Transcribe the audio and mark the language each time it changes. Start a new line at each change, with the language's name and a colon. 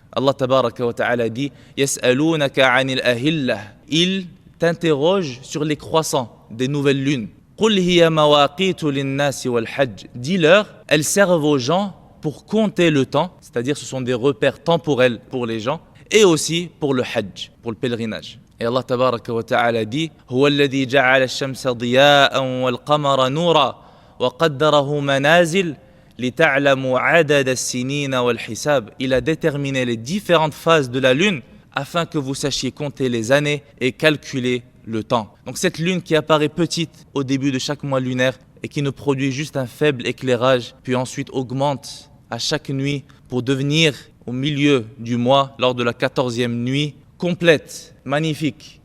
French: Allah tabaraka wa ta'ala dit
Arabic: يَسْأَلُونَكَ عَنِ الْأَهِلَّةِ.
French: Il t'interroge sur les croissants des nouvelles lunes.
Arabic: قُلْ هِيَ مَوَاقِيتُ لِلنَّاسِ وَالْحَجِّ.
French: Dis-leur, elles servent aux gens pour compter le temps, c'est-à-dire ce sont des repères temporels pour les gens, et aussi pour le hajj, pour le pèlerinage. Et Allah tabaraka wa ta'ala dit
Arabic: هُوَ الَّذِي جَعَلَ الشَّمْسَ ضِيَاءً وَالْقَمَرَ نُورًا وَقَدَّرَهُ مَنَازِلَ لِتَعْلَمُوا عَدَدَ السِّنِينَ وَالْحِسَابِ.
French: Il a déterminé les différentes phases de la lune afin que vous sachiez compter les années et calculer le temps. Donc cette lune qui apparaît petite au début de chaque mois lunaire et qui ne produit juste un faible éclairage, puis ensuite augmente à chaque nuit pour devenir au milieu du mois, lors de la 14e nuit, complète, magnifique.